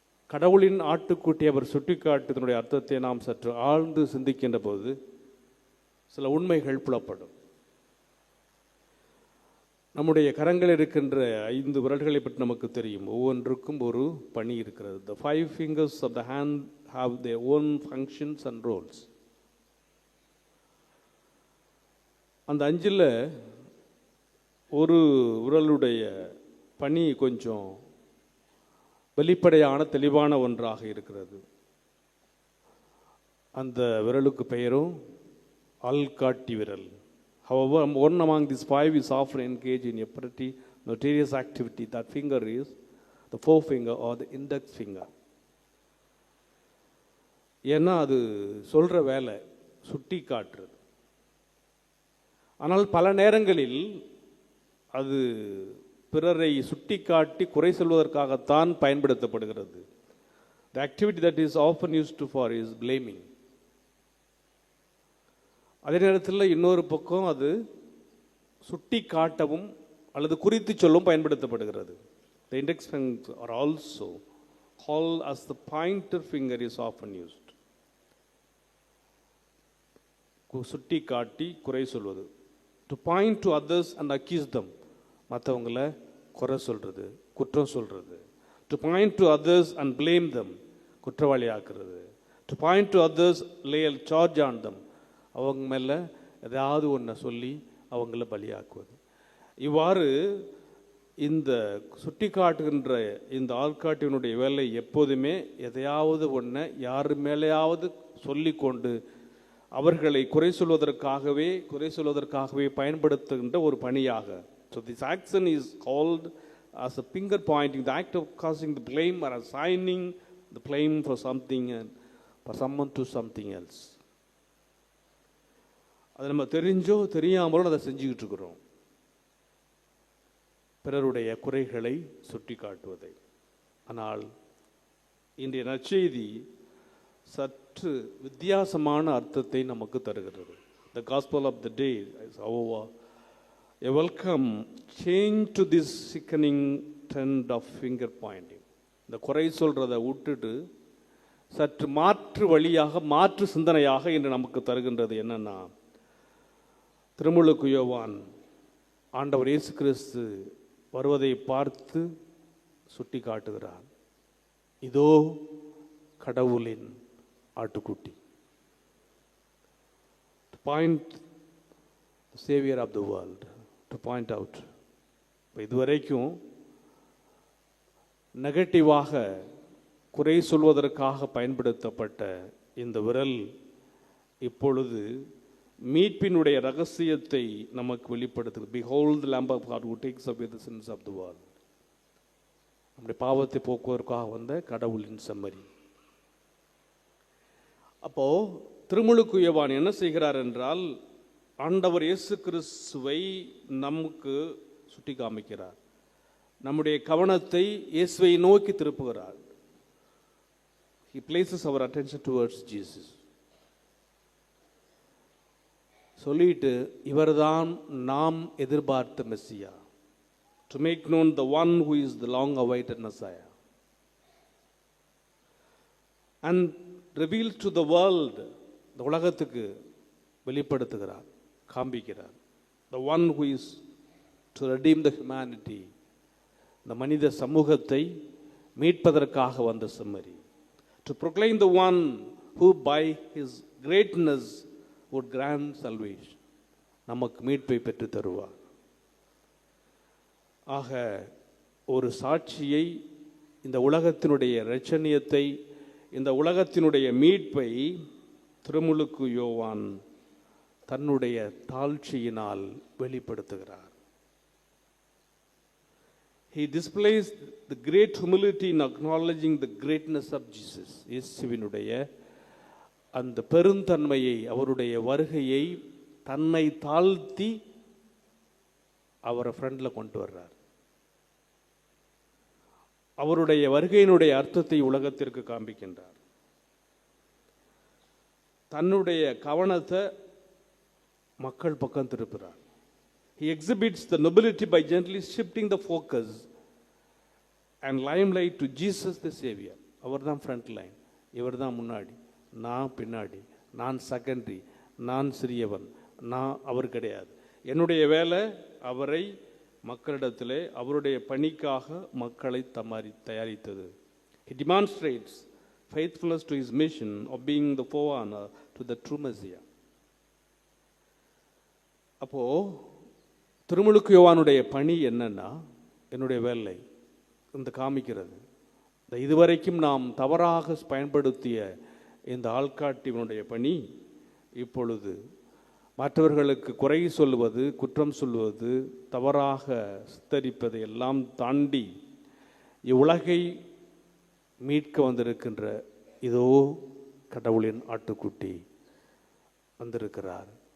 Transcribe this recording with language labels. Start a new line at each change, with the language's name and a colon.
Tamil: கடவுளின் ஆட்டுக்குட்டி அவர் சுட்டிக்காட்டுவதனுடைய அர்த்தத்தை நாம் சற்று ஆழ்ந்து சிந்திக்கின்ற போது சில உண்மைகள் புலப்படும். நம்முடைய கரங்கள் இருக்கின்ற 5 விரல்களை பற்றி நமக்கு தெரியும். ஒவ்வொன்றுக்கும் ஒரு பணி இருக்கிறது.
English: The 5 fingers of the hand have their own functions and roles.
Tamil: அந்த 5ல் ஒரு விரலுடைய பணி கொஞ்சம் வெளிப்படையான தெளிவான ஒன்றாக இருக்கிறது. அந்த விரலுக்கு பெயரும் ஆள்காட்டி விரல்.
English: However, one among these 5 is often engaged in a pretty notorious activity. That finger is the forefinger or the index finger.
Tamil: ஏன்னா அது சொல்கிற வேலை சுட்டி காட்டுறது. ஆனால் பல நேரங்களில் அது பிறரை சுட்டி காட்டி குறை சொல்வதற்காகத்தான் பயன்படுத்தப்படுகிறது.
English: The activity that is often used for is blaming.
Tamil: அதே நேரத்தில் இன்னொரு பக்கம் அது சுட்டி காட்டவும் அல்லது குறித்து சொல்லவும் பயன்படுத்தப்படுகிறது.
English: The index finger are also called as the pointer finger is often used.
Tamil: சுட்டி காட்டி குறை சொல்வது.
English: To point to others and accuse them.
Tamil: மற்றவங்களை குறை சொல்றது, குற்றம் சொல்றது.
English: To point to others and blame them.
Tamil: குற்றவாளி ஆக்குறது.
English: To point to others, lay a charge on them.
Tamil: அவங்க மேலே ஏதாவது ஒன்றை சொல்லி அவங்கள பலியாக்குவது. இவ்வாறு இந்த சுட்டி காட்டுகின்ற இந்த ஆள்காட்டினுடைய வேலை எப்போதுமே எதையாவது ஒன்றை யார் மேலேயாவது சொல்லிக்கொண்டு அவர்களை குறை சொல்வதற்காகவே பயன்படுத்துகின்ற ஒரு பணியாக.
English: So this action is called as a finger pointing, the act of causing the blame or assigning the blame for something and for someone to something else.
Tamil: அதை நம்ம தெரிஞ்சோ தெரியாமலோ அதை செஞ்சுக்கிட்டு இருக்கிறோம், பிறருடைய குறைகளை சுட்டி காட்டுவதை. ஆனால் இன்றைய நற்செய்தி சற்று வித்தியாசமான அர்த்தத்தை நமக்கு தருகிறது.
English: The gospel of the day is however a welcome change to this sickening trend of finger pointing.
Tamil: இந்த குறை சொல்றதை விட்டுட்டு சற்று மாற்று வழியாக மாற்று சிந்தனையாக இன்று நமக்கு தருகின்றது. என்னன்னா, திருமுழுக்கு யோவான் ஆண்டவர் இயேசு கிறிஸ்து வருவதை பார்த்து சுட்டி காட்டுகிறார், இதோ கடவுளின் ஆட்டுக்குட்டி.
English: To point the savior of the world, to point out.
Tamil: இதுவரைக்கும் நெகட்டிவாக குறை சொல்வதற்காக பயன்படுத்தப்பட்ட இந்த விரல் இப்பொழுது மீட்பினுடைய ரகசியத்தை நமக்கு வெளிப்படுத்துகிறது.
English: Behold the Lamb of God who takes away the sins of the world.
Tamil: நம்முடைய பாவத்தை போக்குவதற்காக வந்த கடவுளின் செம்மறி. அப்போ திருமுழுக்கு யோவான் என்ன செய்கிறார் என்றால், ஆண்டவர் இயேசு கிறிஸ்துவை நமக்கு சுட்டி காமிக்கிறார். நம்முடைய கவனத்தை இயேசுவை நோக்கி திருப்புகிறார்.
English: He places our attention towards Jesus.
Tamil: சொல்லிட்டு இவர்தான் நாம் எதிர்பார்த்த Messiah,
English: to make known the one who is the long awaited Messiah, and reveals to the world, the
Tamil: உலகத்துக்கு வெளிப்படுத்துகிறார், காண்பிக்கிறார்,
English: the one who is to redeem the humanity,
Tamil: இந்த மனித சமூகத்தை மீட்பதற்காக வந்த செம்மறி.
English: To proclaim the one who by his greatness would grant salvation.
Tamil: நமக்கு மீட்பை பெற்று தருவார். ஆக ஒரு சாட்சியை, இந்த உலகத்தினுடைய இரட்சணியத்தை, இந்த உலகத்தினுடைய மீட்பை திருமுழுக்கு யோவான் தன்னுடைய தாழ்ச்சியினால் வெளிப்படுத்துகிறார்.
English: He displays the great humility in acknowledging the greatness of Jesus.
Tamil: இயேசுவினுடைய அந்த பெருந்தன்மையை, அவருடைய வருகையை தன்னை தாழ்த்தி அவரை ஃப்ரண்டில் கொண்டு வர்றார். அவருடைய வருகையினுடைய அர்த்தத்தை உலகத்திற்கு காண்பிக்கின்றார். தன்னுடைய கவனத்தை மக்கள் பக்கம் திருப்புறார்.
English: He exhibits the nobility by gently shifting the focus and limelight to Jesus the Savior.
Tamil: அவர் தான் ஃப்ரண்ட் லைன், இவர் தான் முன்னாடி, நான் பின்னாடி, நான் செகண்டரி, நான் சிறியவன், நான் அவர் கிடையாது. என்னுடைய வேலை அவரை மக்களிடத்திலே அவருடைய பணிக்காக மக்களை தயாரித்தது.
English: He demonstrates faithfulness to his mission of being the forerunner to the true Messiah.
Tamil: அப்போ திருமுழுக்கு யோவானுடைய பணி என்னன்னா, என்னுடைய வேலை இந்த காமிக்கிறது. இதுவரைக்கும் நாம் தவறாக பயன்படுத்திய இந்த ஆள்காட்டினுடைய பணி இப்பொழுது மற்றவர்களுக்கு குறை சொல்வது, குற்றம் சொல்வது, தவறாக சித்தரிப்பதை எல்லாம் தாண்டி இவ்வுலகை மீட்க வந்திருக்கின்ற இதோ கடவுளின் ஆட்டுக்குட்டி வந்திருக்கிறார்.